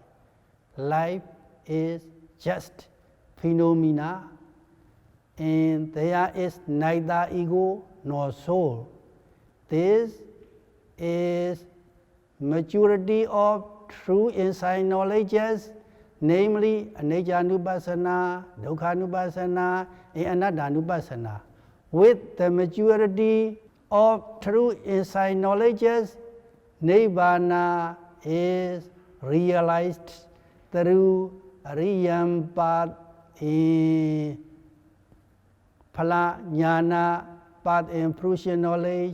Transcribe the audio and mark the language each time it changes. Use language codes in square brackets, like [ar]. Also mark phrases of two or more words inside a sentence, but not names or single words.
[en] Life is just phenomena, and there is neither ego nor soul. This is maturity of true insight knowledges, namely anicca-nupassana, dukkha-nupassana, and anatta-nupassana. With the maturity of true insight knowledges, Nibbana is realized through Ariyam path in [pi] Phala Jnana [en] path in fruition knowledge.